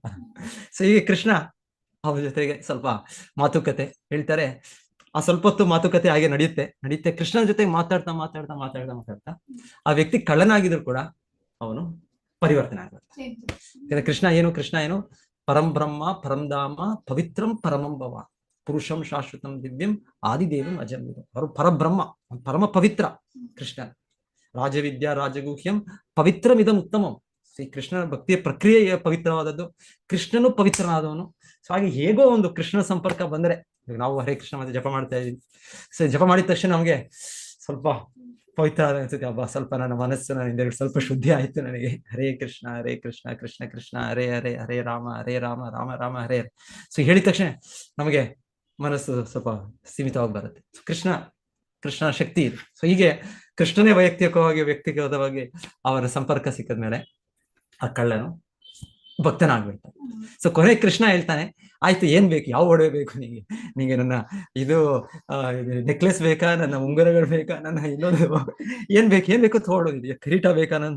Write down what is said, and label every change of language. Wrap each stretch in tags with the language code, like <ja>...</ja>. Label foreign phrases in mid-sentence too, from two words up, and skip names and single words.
<kn>ಸೊ ಹೀಗೆ ಕೃಷ್ಣ ಅವ್ರ ಜೊತೆಗೆ ಸ್ವಲ್ಪ ಮಾತುಕತೆ ಹೇಳ್ತಾರೆ. ಆ ಸ್ವಲ್ಪ ಹೊತ್ತು ಮಾತುಕತೆ ಹಾಗೆ ನಡೆಯುತ್ತೆ. ಕೃಷ್ಣನ ಜೊತೆ ಮಾತಾಡ್ತಾ ಆ ವ್ಯಕ್ತಿ ಕಳ್ಳನಾಗಿದ್ರು ಕೂಡ ಅವನು ಪರಿವರ್ತನೆ ಆಗ್ತಾನೆ. ಯಾಕಂದ್ರೆ ಕೃಷ್ಣ ಏನು</kn> <sa>ಪರಂ ಬ್ರಹ್ಮ, ಪರಂ ಧಾಮ, ಪವಿತ್ರಂ ಪರಮಂ ಭವ, ಪುರುಷಂ ಶಾಶ್ವತಂ ದಿವ್ಯಂ ಆದಿದೇವಂ ಅಜಂಬಿದಂ.</sa> <kn>ಅವರು ಪರಬ್ರಹ್ಮ, ಪರಮ ಪವಿತ್ರ ಕೃಷ್ಣ.</kn> <sa>ರಾಜವಿದ್ಯಾ ರಾಜಗುಹ್ಯಂ ಪವಿತ್ರಂ ಇದಂ ಉತ್ತಮಂ.</sa> <kn>ಶ್ರೀ ಕೃಷ್ಣನ ಭಕ್ತಿಯ ಪ್ರಕ್ರಿಯೆ ಪವಿತ್ರವಾದದ್ದು, ಕೃಷ್ಣನು ಪವಿತ್ರನಾದವನು. ಸೊ ಹಾಗೆ ಹೇಗೋ ಒಂದು ಕೃಷ್ಣನ ಸಂಪರ್ಕ ಬಂದ್ರೆ, ನಾವು ಹರೇ ಕೃಷ್ಣ ಮತ್ತೆ ಜಪ ಮಾಡ್ತಾ ಇದೀವಿ. ಸೊ ಜಪ ಮಾಡಿದ ತಕ್ಷಣ ನಮ್ಗೆ ಸ್ವಲ್ಪ ಪವಿತ್ರ ಅನ್ಸುತ್ತೆ. ಹಬ್ಬ, ಸ್ವಲ್ಪ ನನ್ನ ಮನಸ್ಸು ಹಿಂದೆ ಸ್ವಲ್ಪ ಶುದ್ಧಿ ಆಯ್ತು ನನಗೆ.</kn> <sa>ಹರೇ ಕೃಷ್ಣ ಕೃಷ್ಣ ಕೃಷ್ಣ ಹರೇ ಹರೇ, ಹರೇ ರಾಮ ರಾಮ ರಾಮ ಹರೇ ಹರೇ.</sa> <kn>ಸೊ ಹೇಳಿದ ತಕ್ಷಣ ನಮಗೆ ಮನಸ್ಸು ಸ್ವಲ್ಪ ಸೀಮಿತವಾಗಿ ಬರುತ್ತೆ. ಕೃಷ್ಣ ಶಕ್ತಿ ಇದೆ. ಸೊ ಹೀಗೆ ಕೃಷ್ಣನೇ ವ್ಯಕ್ತಿಗತವಾಗಿ ಅವರ ಸಂಪರ್ಕ ಸಿಕ್ಕದ್ಮೇಲೆ ಆ ಕಳ್ಳನು ಭಕ್ತನಾಗ್ಬಿಡ್ತಾನೆ. ಸೊ ಕೊನೆ ಕೃಷ್ಣ ಹೇಳ್ತಾನೆ, ಆಯ್ತು, ಏನ್ ಬೇಕು, ಯಾವ ಒಡವೆ ಬೇಕು ನಿಂಗೆ ನನ್ನ ನೆಕ್ಲೆಸ್ ಬೇಕಾ, ನನ್ನ ಉಂಗುರಗಳು ಬೇಕಾ, ನನ್ನ ಇನ್ನೊಂದು ಏನ್ ಬೇಕು ತಗೊಳ್ಳೋದಿದೆಯಾ, ಕಿರೀಟ ಬೇಕಾ ನಂದು?</kn>